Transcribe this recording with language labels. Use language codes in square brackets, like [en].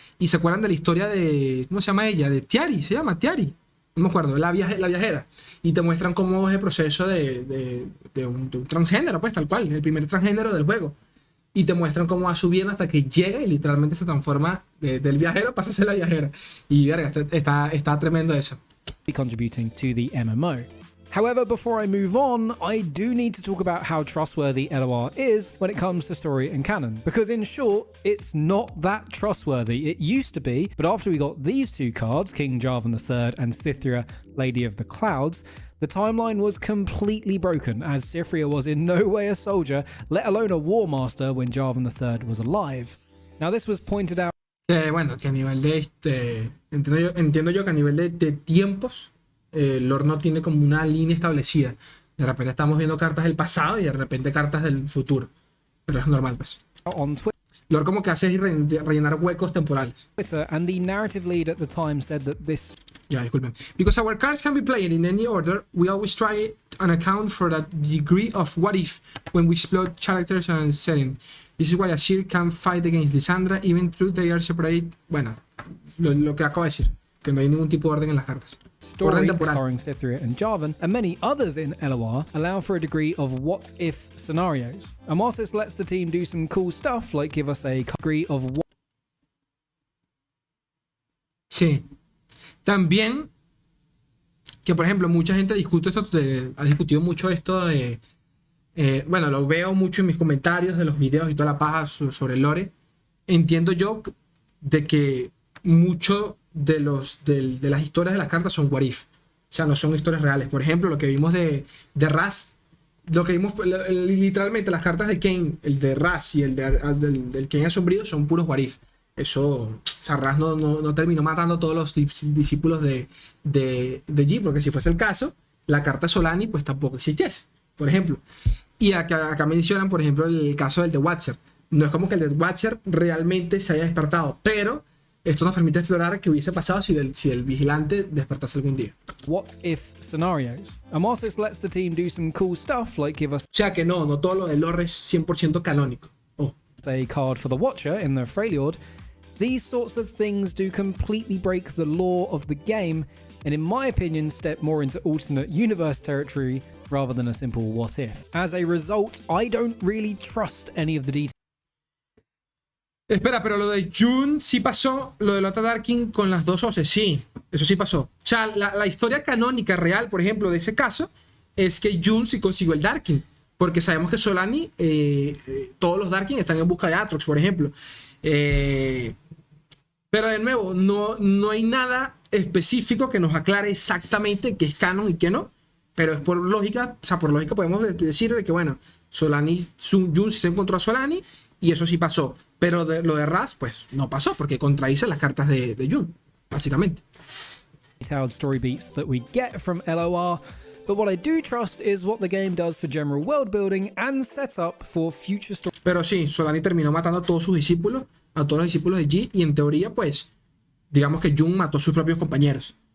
[es] Y se acuerdan de la historia de... ¿Cómo se llama ella? De Tiari. Se llama Tiari. No me acuerdo, la viajera. Y te muestran cómo es el proceso de un transgénero, pues tal cual, el primer transgénero del juego. Y te muestran cómo va subiendo hasta que llega y literalmente se transforma del viajero, pasa a ser la viajera. Y verga, está tremendo eso. [en] Contributing to the MMO. However, before I move on, I do need to talk about how trustworthy LOR is when it comes to story and canon. Because in short, it's not that trustworthy. It used to be, but after we got these two cards, King Jarvan III and Cytherea, Lady of the Clouds, the timeline was completely broken, as Cytherea was in no way a soldier, let alone a war master when Jarvan III was alive. Now this was pointed out... [es] bueno, que a nivel de... entiendo yo que a nivel de tiempos, LOR no tiene como una línea establecida. De repente estamos viendo cartas del pasado y de repente cartas del futuro. Pero es normal, pues. LOR como que hace es rellenar huecos temporales. [en] And the narrative lead at the time said that this... [es] Ya, disculpen. [en] Because our cards can be played in any order, we always try and account for that degree of what if when we explore characters and setting. This is why Azir can fight against Lysandra even though they are separate. [es] Bueno, lo que acabo de decir. Que no hay ningún tipo de orden en las cartas. [en] Story starring Cytherea and Jarvan, and many others in LOR allow for a degree of what-if scenarios. And whilst this lets the team do some cool stuff, like give us a degree of what... [es] Sí. También, que por ejemplo, mucha gente discute esto, ha discutido mucho esto de... bueno, lo veo mucho en mis comentarios de los videos y toda la paja sobre el lore. Entiendo yo de que mucho de las historias de las cartas son what if. O sea, no son historias reales. Por ejemplo, lo que vimos de Raz, lo que vimos literalmente las cartas de Kayn, el de Raz y el del Kayn Asombrío son puros what if. Eso, o sea, Raz no terminó matando a todos los discípulos de G, porque si fuese el caso, la carta Solani pues tampoco existiese, por ejemplo. Y acá mencionan, por ejemplo, el caso del The Watcher. No es como que el The Watcher realmente se haya despertado, pero esto nos permite explorar qué hubiese pasado si el vigilante despertase algún día. [en] What if scenarios. And whilst this lets the team do some cool stuff, like give us [es] O sea que no todo lo de lore es 100% canónico. [en] a card for the Watcher in the Freljord, these sorts of things do completely break the law of the game, and in my opinion step more into alternate universe territory rather than a simple what if. As a result, I don't really trust any of the details. [es] Espera, pero lo de June sí pasó, lo de Lota Darkin con las dos hoces, sí, eso sí pasó. O sea, la historia canónica real, por ejemplo, de ese caso, es que June sí consiguió el Darkin, porque sabemos que Solani, todos los Darkin están en busca de Atrox, por ejemplo. Pero de nuevo, no hay nada específico que nos aclare exactamente qué es canon y qué no, pero es por lógica, o sea, por lógica podemos decir de que, bueno, June sí se encontró a Solani y eso sí pasó. Pero lo de Raz, pues no pasó, porque contradice las cartas de June, básicamente. [en] Detailed story beats that we get from LOR, but what I do trust is what the game does for general world building and setup for future stories. [es] Pero sí, Solani terminó matando a todos sus discípulos, a todos los discípulos de G, y en teoría, pues, digamos que June mató a sus propios compañeros.